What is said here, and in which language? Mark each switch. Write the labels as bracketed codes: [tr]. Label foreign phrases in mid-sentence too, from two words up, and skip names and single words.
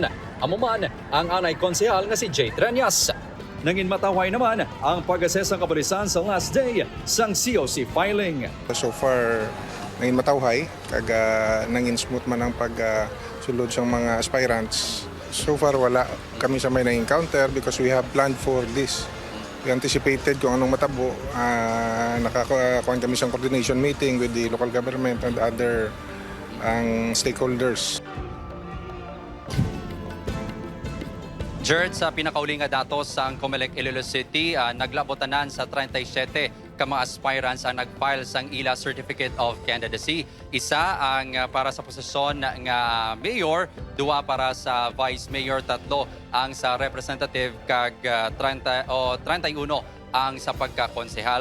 [hil] Amuman ang Anay konsehal nga si Jay Treñas. Nangin mataway naman ang pag-assess ng kapulisan sa last day sang COC filing. [en] So far, [hil] nangin matawhay, kag nangin smooth man ang pagsulod sa mga aspirants. [en] So far, [hil] wala kami sa may na-encounter [en] because we have planned for this. We anticipated [hil] kung anong matabo. Nakakuha kami sa [en] coordination meeting with the local government and other stakeholders. [hil] Jared, sa pinakauling nga datos sa Comelec Iloilo City, naglabotanan sa 37 ka mga aspirants ang nag-file sang ila Certificate of Candidacy. Isa ang para sa posisyon nga mayor, duwa para sa vice mayor, tatlo ang sa representative kag 31 ang sa pagkakonsehal.